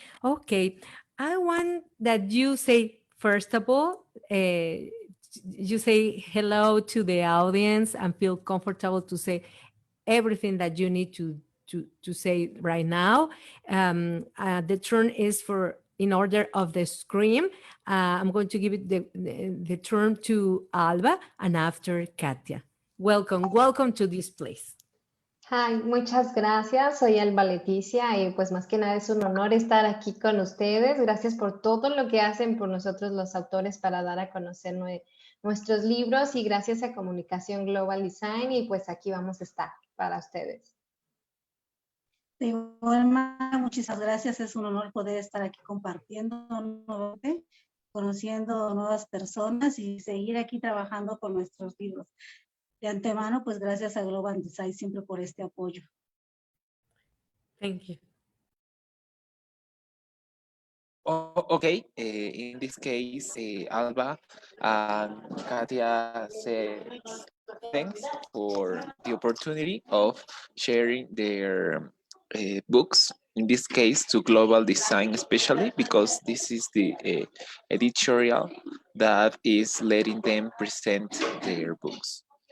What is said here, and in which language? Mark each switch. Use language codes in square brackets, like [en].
[en] Okay, I want that you say, first of all, you say hello to the audience and feel comfortable to say everything that you need to say right now. The turn is for in order of the scream. I'm going to give it the turn to Alba and after Katia. Welcome to this place. [es] Hi, muchas gracias. Soy Alba Leticia y pues más que nada es un honor estar aquí con ustedes. Gracias por todo lo que hacen por nosotros los autores para dar a conocer nuestros libros y gracias a Comunicación Global Design y pues aquí vamos a estar para ustedes. De igual manera, muchísimas gracias. Es un honor poder estar aquí compartiendo nuevamente, conociendo nuevas personas y seguir aquí trabajando con nuestros libros. De antemano, pues gracias a Global Design siempre por este apoyo. [en] Thank you. Okay, in this case, Alba and Katia said thanks for the opportunity of sharing their books, in this case to Global Design especially, because this is the editorial that is letting them present their books.